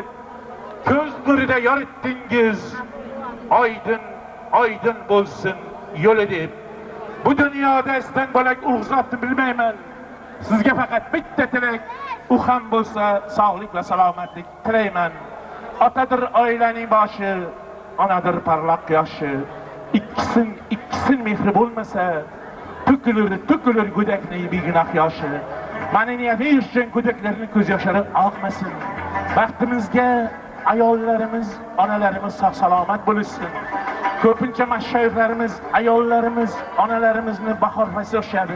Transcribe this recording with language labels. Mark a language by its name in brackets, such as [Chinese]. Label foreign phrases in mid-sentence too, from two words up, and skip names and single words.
[Uzbek] Ko'z nurida yoritdingiz, oydin bo'lsin yo'li deb. Bu dunyoda sizdan bo'lak ulug'zotni bilmayman. Sizga faqat bitta tilak, u ham bo'lsa sog'lik va salomatlik tilayman. [Turkish] Otadır ailenin başı, anadır parlak yaşı. [Uzbek] İkkisin mehri bo'lmasa, to'kilur go'dakning begunoh yoshi. Ma'naviyati uchun go'daklarning ko'z yoshlari oqmasin. Baxtimizga ayollarimiz, onalarimiz sog' salomat bo'lsin. Ko'pincha mashayxlarimiz, ayollarimiz, onalarimizni bahor fasli o'xshadi.